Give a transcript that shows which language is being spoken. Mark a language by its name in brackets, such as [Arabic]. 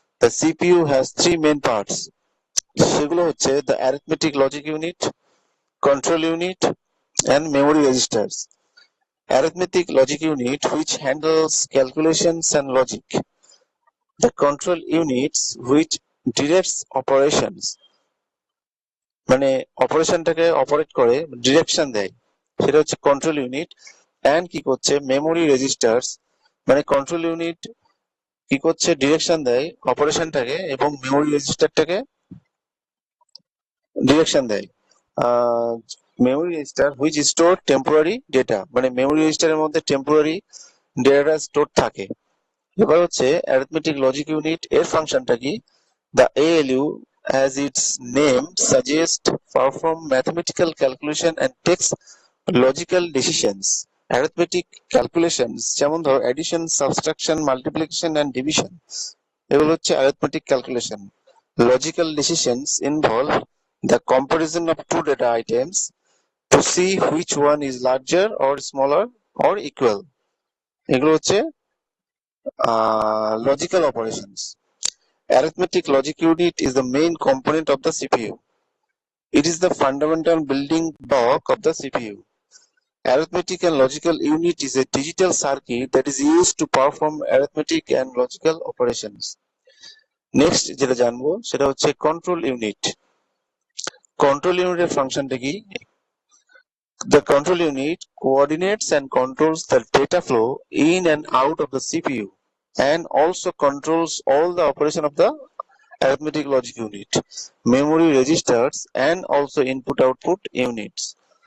[English] The CPU has three main parts. [Bangla] সেগুলো হচ্ছে [English] the arithmetic logic unit, control unit, and memory registers. Arithmetic logic unit which handles calculations and logic. The control units which directs operations. [Bangla] মানে অপারেশনটাকে operate করে direction দেয়, সেটা হচ্ছে control unit. And কি করছে memory registers, মানে কন্ট্রোল ইউনিট কি করছে ডিরেকশন দেয় অপারেশনটাকে এবং মেমোরি রেজিস্টারটাকে ডিরেকশন দেয়। [English] memory register which store temporary data, [Bangla] মানে মেমোরি রেজিস্টারের মধ্যে টেম্পোরারি ডেটা স্টোর থাকে। এবার হচ্ছে অ্যারিথমেটিক লজিক ইউনিট, এর ফাংশনটা কি? [English] The ALU, as its name suggests, perform mathematical calculation and takes logical decisions. Arithmetic calculations [Bangla] যেমন ধর [English] addition, subtraction, multiplication and division, [Bangla] এগুলো হচ্ছে [English] arithmetic calculation. Logical decisions involve the comparison of two data items to see which one is larger or smaller or equal. [Bangla] এগুলো হচ্ছে logical operations. [English] Arithmetic logic unit is the main component of the CPU. It is the fundamental building block of the CPU. Arithmetic and logical unit is a digital circuit that is used to perform arithmetic and logical operations. [Bangla] Next যেটা জানবো সেটা হচ্ছে control unit. Control unit এর ফাংশনটা কি? [English] The control unit coordinates and controls the data flow in and out of the CPU and also controls all the operation of the arithmetic logic unit, memory registers, and also input-output units.